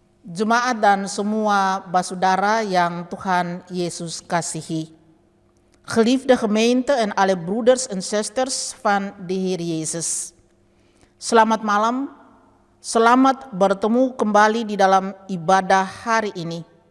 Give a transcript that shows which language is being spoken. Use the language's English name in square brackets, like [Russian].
[Indonesian] jemaat dan semua basudara yang Tuhan Yesus kasihi. [Dutch] Geliefde gemeente en alle broeders en zusters van de Heer Jezus. [Indonesian] Selamat malam, selamat bertemu kembali di dalam ibadah hari ini.